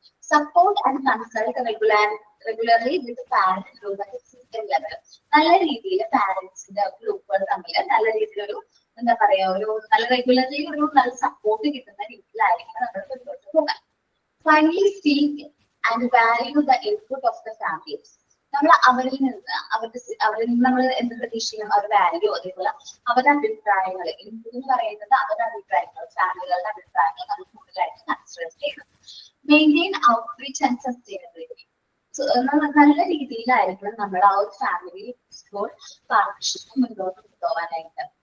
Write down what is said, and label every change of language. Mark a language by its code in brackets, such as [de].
[en] Support and consult regularly with parent group at system level. [ml] നല്ല രീതിയിൽ പാരന്റ്സിന്റെ ഗ്രൂപ്പുകൾ തമ്മിൽ നല്ല രീതിയിലൊരു എന്താ പറയാ ഒരു നല്ല റെഗുലർലി ഒരു നല്ല സപ്പോർട്ട് കിട്ടുന്ന രീതിയിലായിരിക്കും നമ്മൾ മുന്നോട്ട് പോകാൻ. [en] Finally, seek and value the input of the families. [ml] നമ്മൾ അവരിൽ നിന്ന് നമ്മൾ എന്ത് പ്രതീക്ഷിക്കണം, അവർ വാല്യൂ, അതേപോലെ അവരുടെ അഭിപ്രായങ്ങൾ, ഇൻപുട്ട് എന്ന് പറയുന്നത് അവരുടെ അഭിപ്രായങ്ങൾ, ഫാമിലികളുടെ അഭിപ്രായങ്ങൾ നമ്മൾ കൂടുതലായിട്ട് കൺസിഡർ ചെയ്യണം. [en] Maintain outreach and sustainability. [ml] നല്ല രീതിയിലായിരിക്കണം നമ്മൾ ആ ഒരു ഫാമിലി സ്കൂൾ പാർട്ണർഷിപ്പ് മുന്നോട്ട് കൊണ്ടുപോകാനായിട്ട്.